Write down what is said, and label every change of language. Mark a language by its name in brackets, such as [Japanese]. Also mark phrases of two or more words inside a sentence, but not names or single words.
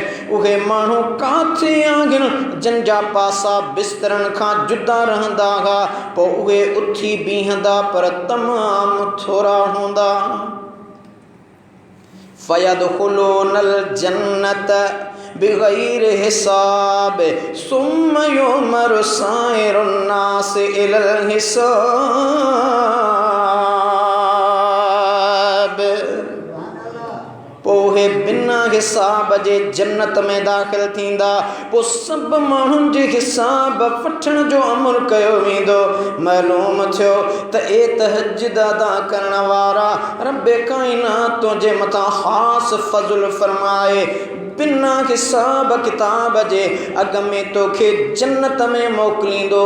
[Sindhi] उहे माण्हू काथे आहिनि जिन जा पासा बिस्तरनि खां जुदा रहंदा हुआ, पोइ उहे उथी बीहंदा पर तमामु थोरा हूंदा। [Arabic] فيدخلون الجنة بغير حساب ثم يؤمر سائر الناس إلى الحساب. [Sindhi] पोइ बिना हिसाब जे जन्नत में दाख़िल थींदा। पोइ सभु माण्हुनि जे हिसाब वठण जो अमल कयो वेंदो। मालूम थियो त ए तहज्जुद अदा करण वारा रब काइनात तुंहिंजे मथां ख़ासि फज़ल फरमाए बिना हिसाब किताब जे अॻ में तोखे जन्नत में मोकिलींदो।